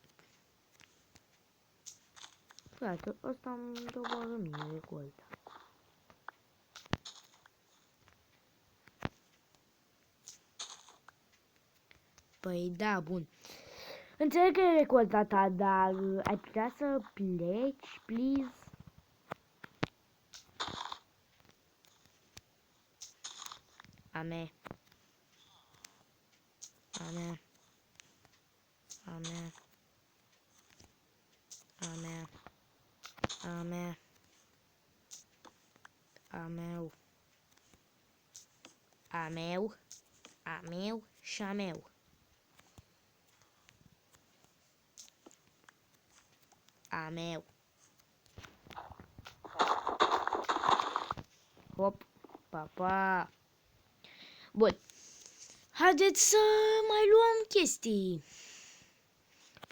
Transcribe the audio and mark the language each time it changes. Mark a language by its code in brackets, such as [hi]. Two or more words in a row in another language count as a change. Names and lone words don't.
[ro] Frate, ăsta îmi doboară mie recolta. Păi da, bun. Înțeleg că e recolta ta, dar ai putea să pleci, please? Ame. Ame. Ame. Ame. Ame. Ameu. Ameu. Ameu și ameu. Ameu. Hop. Papa. Bun. Haideți să mai luăm chestii.